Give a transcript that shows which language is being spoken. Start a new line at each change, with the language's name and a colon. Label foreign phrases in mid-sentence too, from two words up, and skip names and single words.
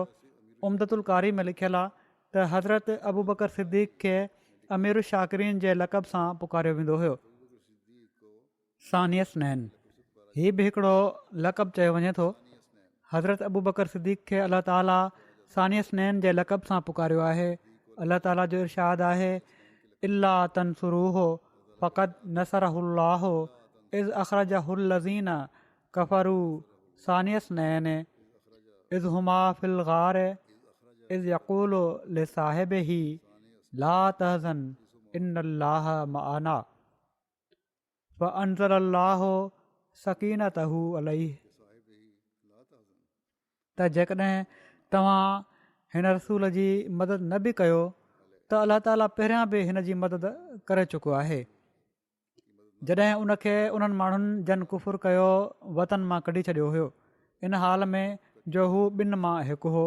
Sindhi: उम्दतुल कारी में लिखियलु आहे त हज़रत अबू बकर सिद्दीक़ खे
Arabic: أمير شاكرين
Sindhi: जे लक़ब सां पुकारियो वेंदो हुयो।
Arabic: ثاني اثنين
Sindhi: हीअ बि हिकिड़ो लक़ब चयो वञे थो। हज़रत अबू बकर सिद्दीक़ खे अलाह ताला
Arabic: ثاني اثنين
Sindhi: जे लक़ब सां पुकारियो आहे। अलाह ताला जो इरशाद आहे,
Arabic: إلا تنصروه فقد نصره الله إذ أخرجه الذين كفروا ثاني اثنين إذ هما في الغار إذ يقول لصاحبه لا تحزن إن الله معنا فأنزل الله سكينته عليه.
Sindhi: त जेकॾहिं तव्हां हिन रसूल जी मदद न बि कयो त अलाह ताला पहिरियां बि हिन जी मदद करे चुको आहे। जॾहिं उनखे उन्हनि माण्हुनि जन कुफ़ुर कयो वतन मां कढी छॾियो हुयो, इन हाल में जो हू ॿिनि मां हिकु हो।